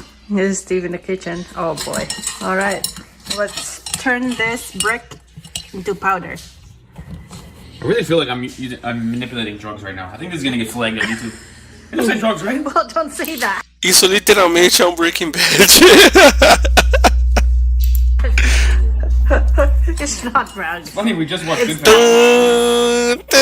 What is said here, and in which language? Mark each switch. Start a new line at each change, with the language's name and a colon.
English: This is Steve in the kitchen. Oh boy. All right. Let's turn this brick into powder. I really feel like I'm manipulating drugs right now. I think this is gonna get flagged on YouTube. It looks like drugs, right? Well, don't say that.
Portuguese: Isso literalmente é um Breaking Bad.
English: It's not brown. Funny, we just watched Goodfellas.